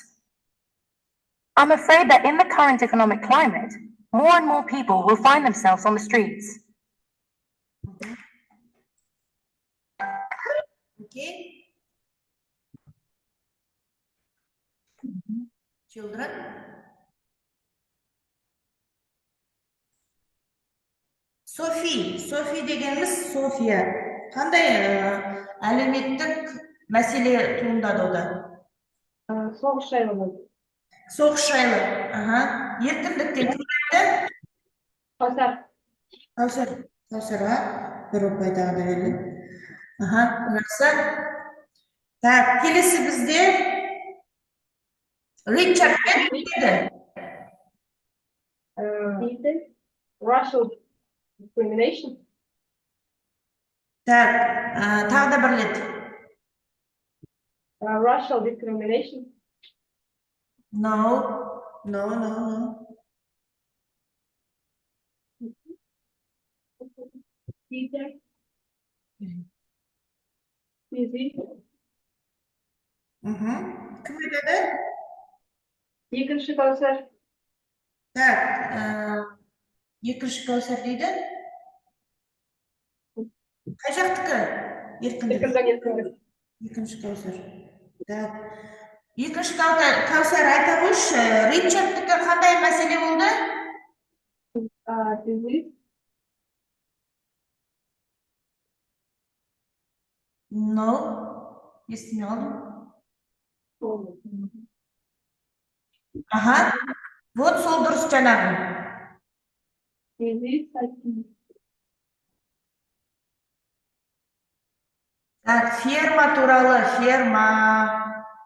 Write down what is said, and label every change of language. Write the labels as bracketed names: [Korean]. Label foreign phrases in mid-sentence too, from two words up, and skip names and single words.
[English] I'm afraid that in the current economic climate, more and more people will find themselves on the streets. Okay. Children. [Kazakh] Софи дегеніміз София. Қандай әлеуметтік мәселе туындады ода? Соғыс жайлы болды. Соғыс жайлы. Еркіндіктен кім айтты? Кәусар, бір ұпайдағы да берді. Жақсы. Так, келесі бізде Ричард деді. [English] Racial discrimination. [Kazakh] Так, тағы да бір рет. [English] Racial discrimination. No. Easy. [Kazakh] Кім айтады? Екінші Кәусар. Так, екінші Кәусар дейді. Қай жақтікі? Еркіндік. Екінші Кәусар. Так. Екінші Кәусар айта қойшы, Ричардтікі қандай мәселе болды? [English] Disease. No. [Kazakh] Естіме алдым. Вот сол дұрыс жаңағы. [English] Easy. [Kazakh] Так, ферма туралы, ферма.